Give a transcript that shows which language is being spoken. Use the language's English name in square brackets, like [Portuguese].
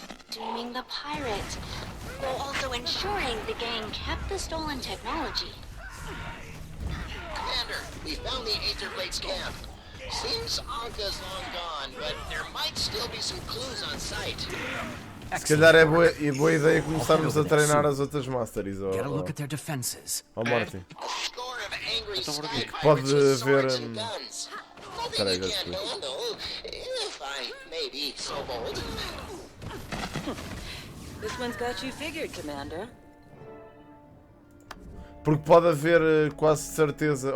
[English] Dooming the pirate, while also ensuring the gang kept the stolen technology. Commander, we found the Aetherblade's camp. Seems Anka's long gone, but there might still be some clues on site. [Portuguese] Se calhar é boa ideia começarmos a treinar as outras Masteries. [English] Get a look at their defenses. Oh, Martin. [Portuguese] Que pode ver... Espera aí, [English] This one's got you figured, Commander. [Portuguese] Porque pode haver quase certeza...